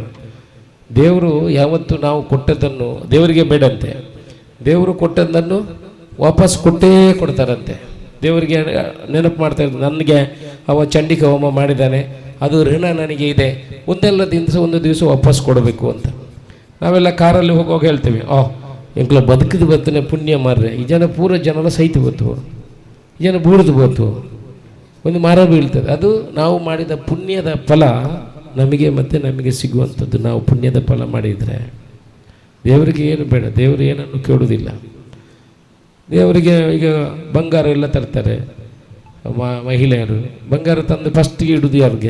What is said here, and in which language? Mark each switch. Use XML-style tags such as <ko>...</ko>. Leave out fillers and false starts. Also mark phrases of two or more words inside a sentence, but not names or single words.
<kn>ದೇವರು ಯಾವತ್ತು ನಾವು ಕೊಟ್ಟದ್ದನ್ನು ದೇವರಿಗೆ ಬೇಡಂತೆ, ದೇವರು ಕೊಟ್ಟದ್ದನ್ನು ವಾಪಸ್ ಕೊಟ್ಟೇ ಕೊಡ್ತಾರಂತೆ. ದೇವರಿಗೆ ನೆನಪು ಮಾಡ್ತಾ ಇದ್ದು, ನನಗೆ ಅವ ಚಂಡಿಕಾ ಹೋಮ ಮಾಡಿದ್ದಾನೆ, ಅದು ಋಣ ನನಗೆ ಇದೆ, ಒಂದು ದಿವಸ ವಾಪಸ್ ಕೊಡಬೇಕು ಅಂತ. ನಾವೆಲ್ಲ ಕಾರಲ್ಲಿ ಹೋಗುವಾಗ ಹೇಳ್ತೇವೆ,</kn> <tcy>ಎಂಕ್ಲ ಬದುಕಿದ ಬತ್ತನೆ ಪುಣ್ಯ ಮಾರ್ರೆ, ಈ ಜನ ಪೂರ ಜನರ ಸೈತು ಬತ್ತು, ಈ ಜನ ಬೂರ್ದು ಬತ್ತು,</tcy> <kn>ಒಂದು ಮರ ಬೀಳ್ತದೆ. ಅದು ನಾವು ಮಾಡಿದ ಪುಣ್ಯದ ಫಲ ನಮಗೆ ಸಿಗುವಂಥದ್ದು. ನಾವು ಪುಣ್ಯದ ಫಲ ಮಾಡಿದರೆ ದೇವರಿಗೆ ಏನು ಬೇಡ, ದೇವರು ಏನನ್ನು ಕೇಳುವುದಿಲ್ಲ. ದೇವರಿಗೆ ಈಗ ಬಂಗಾರ ಎಲ್ಲ ತರ್ತಾರೆ ಮಹಿಳೆಯರು, ಬಂಗಾರ ತಂದು ಫಸ್ಟಿಗೆ ಇಡೋದು ಯಾರಿಗೆ?</kn>